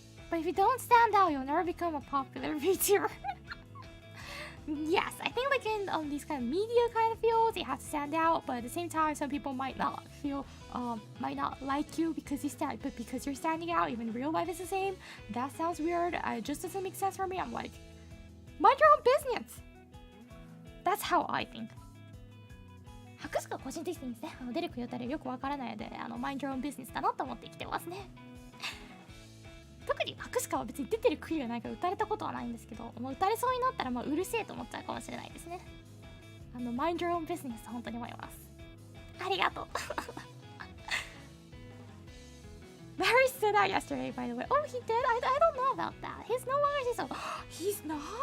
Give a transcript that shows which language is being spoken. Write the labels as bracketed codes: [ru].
[en] But if you don't stand out, you'll never become a popular VTuber. Yes, I think like in these kind of media kind of fields, you have to stand out, but at the same time, some people might not like you because because you're standing out. Even real life is the same. That sounds weird. It just doesn't make sense for me. I'm like, mind your own business. That's how I think. [ja] 博士が個人的にですね、出る杭打たれよくわからないので、 [en] mind your own business [ja] だなと思って生きてますね。特に博士は別に出てる杭がないから打たれたことはないんですけど、打たれそうになったらうるせえと思っちゃうかもしれないですね。 [en] mind your own business [ja] 本当に思います。ありがとう。 [en] Barry stood out yesterday, by the way. Oh, he did? I don't know about that. He's no longer so. He's not.